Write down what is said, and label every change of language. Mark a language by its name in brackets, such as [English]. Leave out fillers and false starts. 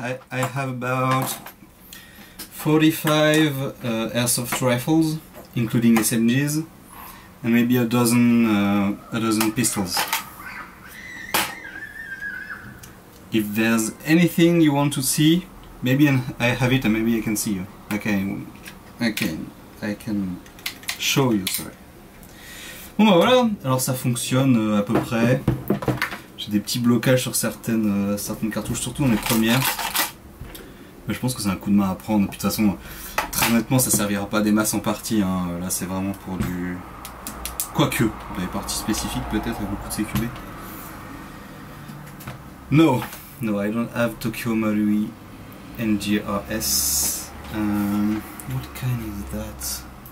[English] I have about 45 airsoft rifles, including SMGs, and maybe a dozen pistols. If there's anything you want to see, maybe I have it and maybe I can see you. I can show you, sorry. [French] Bon bah voilà, alors ça fonctionne à peu près. J'ai des petits blocages sur certaines cartouches, surtout dans les premières. Mais je pense que c'est un coup de main à prendre. Puis de toute façon, très honnêtement, ça servira pas des masses en partie. Hein. Là, c'est vraiment pour du... Quoique, dans les parties spécifiques peut-être, avec beaucoup de CQB. [English] No, I don't have Tokyo Marui NGRS. What kind is that?